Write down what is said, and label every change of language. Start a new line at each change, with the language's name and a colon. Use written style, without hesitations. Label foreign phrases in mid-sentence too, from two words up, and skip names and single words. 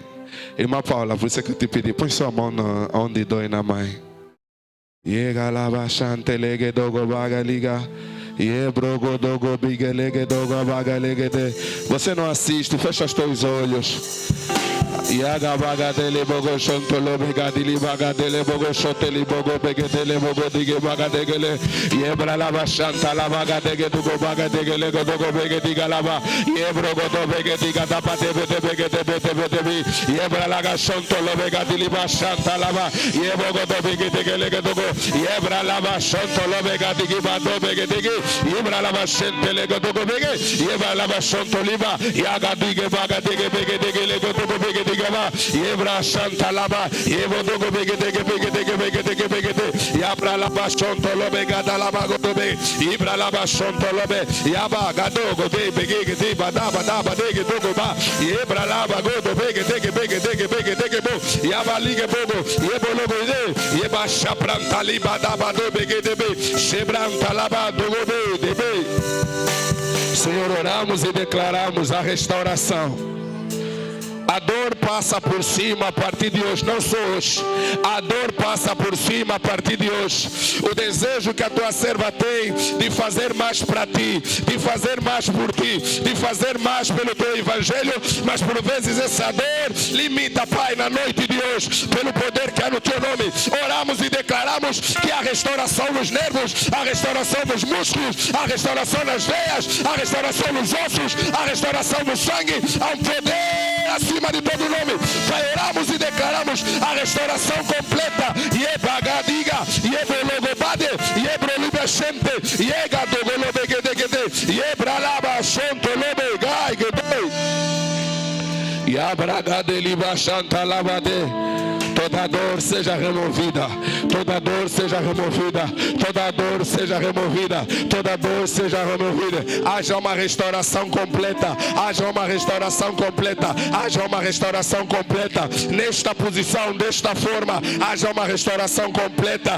Portuguese: Irmã Paula, por isso que eu te pedi, põe sua mão onde dói na mãe. Você não assiste, fecha os teus olhos. Yaga baga dele bogo shonto lobe gadili baga dele bogo shoteli bogo bege dele bogo dige baga degele yebra lava shanta lava baga dege dugo baga degele gogo bege diga lava yebro godo bege diga da pate bege de yebra laga shonto lobe gadili ba shanta lava yebro godo bege degele gogo yebra lava shonto lobe gadigi ba do bege digi yebra lava shentele gogo bege yebra lava shonto liba yaga dige baga dege bege degele gogo bege Yebra Santa Laba, Yebo Dogo Begedege, Yabra Laba Shonto Lobe, Gadalaba Godobe, Yebra Laba Shonto Lobe, Yaba Gadogo de Begede, Badaba Daba Dege Dogoba, Yebra Laba Godo Begedege, Yaba Liga Bogo, Yebo Lobe, Yeba Shapranta Liba Daba do Begedebe, Shebranta Laba Dogobe, Debe. Senhor, oramos e declaramos a restauração. A dor passa por cima a partir de hoje, não só hoje. A dor passa por cima a partir de hoje. O desejo que a tua serva tem de fazer mais para ti, de fazer mais por ti, de fazer mais pelo teu evangelho, mas por vezes essa dor limita, Pai, na noite de hoje, pelo poder que há no teu nome. Oramos e declaramos que a restauração nos nervos, a restauração nos músculos, a restauração nas veias, a restauração nos ossos, a restauração no sangue, há um poder acima de todo nome. Pai, oramos e declaramos a restauração completa. Yebagadiga, Yebologobade, Yebrolibeshente, Yegadogolobegedegede, Yebralaba, Shonto Lobegai, Gedei. Yabragadeliba Chantalabade. Toda dor seja removida, toda dor seja removida, toda dor seja removida, toda dor seja removida. Haja uma restauração completa, haja uma restauração completa, haja uma restauração completa. Nesta posição, desta forma, haja uma restauração completa.